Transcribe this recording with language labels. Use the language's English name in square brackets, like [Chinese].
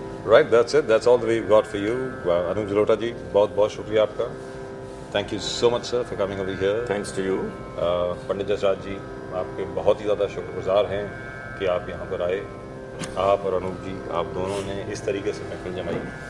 [English] Right, that's it. That's all that we've got for you. [Hindi] Anuj Jalota ji, बहुत बहुत शुक्रिया आपका. [English] Thank you so much, sir, for coming over here. Thanks to you. [Hindi] Pandit Jasraj जी, आपके बहुत ही ज़्यादा शुक्रगुजार हैं कि आप यहाँ पर आए। आप और अनूप जी, आप दोनों ने इस तरीके से महफिल जमाई।